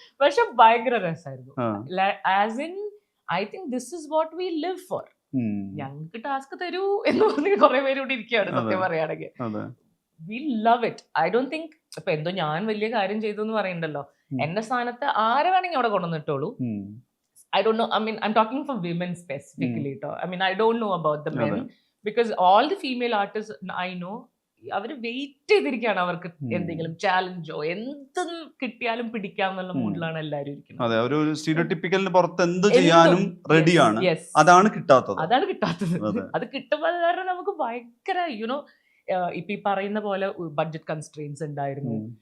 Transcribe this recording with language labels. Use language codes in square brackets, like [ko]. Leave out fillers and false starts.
[ml] പക്ഷെ ഭയങ്കര രസമായിരുന്നു. [en] As in I think this is what we live for. [ml] ഞങ്ങൾക്ക് ടാസ്ക് തരൂ എന്ന് പറഞ്ഞ് കുറെ പേര് ഇവിടെ ഇരിക്കുകയാണ് സത്യം പറയുകയാണെങ്കിൽ. [en] We love it. I don't think [ml] ഇപ്പൊ എന്തോ ഞാൻ വലിയ കാര്യം ചെയ്തു എന്ന് പറയണ്ടല്ലോ. എന്റെ സ്ഥാനത്ത് ആരെ വേണമെങ്കിൽ അവിടെ കൊണ്ടുവന്നിട്ടോളൂ. [en] I don't know. I mean, I'm talking for women specifically. I mean, I don't know about the men [ml] അതെ. [en] because all the female artists I know, [ml] അവര് വെയിറ്റ് ചെയ്തിരിക്കുകയാണ് അവർക്ക് എന്തെങ്കിലും ചാലഞ്ചോ എന്തും കിട്ടിയാലും പിടിക്കാന്നുള്ള മൂഡിലാണ് എല്ലാവരും ഇരിക്കുന്നത്. അതെ, ഒരു സ്റ്റീരിയോടിപ്പിക്കലിന് പുറത്ത് എന്ത് ചെയ്യാനും റെഡിയാണ്. അതാണ് കിട്ടാത്തത്. അത് കിട്ടുമ്പോൾ കാരണം നമുക്ക് ഭയങ്കര യുനോ ഇപ്പൊ ഈ പറയുന്ന പോലെ ബഡ്ജറ്റ് കൺസ്ട്രെയിൻസ് ഉണ്ടായിരുന്നു.